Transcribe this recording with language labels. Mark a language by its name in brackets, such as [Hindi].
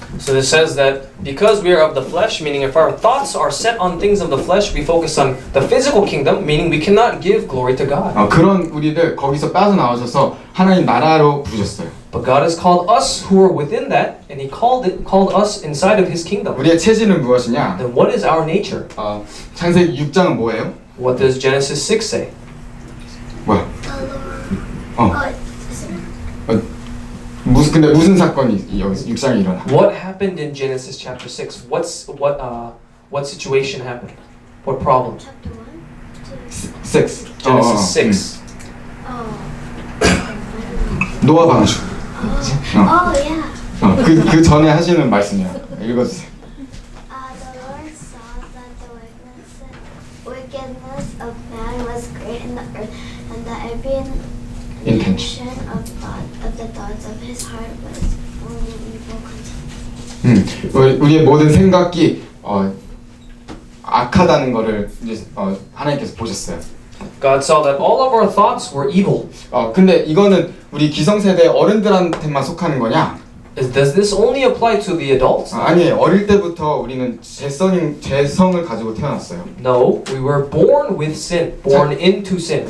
[English] So it says that because we are of the flesh, meaning if our thoughts are set on things of the flesh, we focus on the physical kingdom, meaning we cannot give glory to God. [Korean] 그런 우리를 거기서 빠져나오셔서 하나님 나라로 부르셨어요. [English] But God has called us who are within that, and He called us inside of His kingdom. [Korean] 우리의 체질은 무엇이냐? [English] Then what is our nature? [Korean] 창세기 6장은 뭐예요? [English] What does Genesis 6 say? [Korean] 뭐야? [English] Isn't it? [Korean] 근데 무슨 사건이 여기서 6장에 일어나? [English] What happened in Genesis chapter 6? What situation happened? What problem? Chapter 1? 6. Genesis 6. [Korean] 노아 방주. [English] Oh, yeah. [Korean] 그 전에 하시는 말씀이야. 읽어주세요. [English] The Lord saw that the wickedness of man was great in the earth, and that every intention of the thoughts of his heart was only evil continually. [Korean] 우리의 모든 생각이 악하다는 거를 이제 하나님께서 보셨어요. [English] God saw that all of our thoughts were evil. [Korean] 근데 이거는 우리 기성세대 어른들한테만 속하는 거냐? [English] Does this only apply to the adults? [Korean] 아니에요. 어릴 때부터 우리는 죄성을 가지고 태어났어요. [English] No, we were born with sin, born into sin.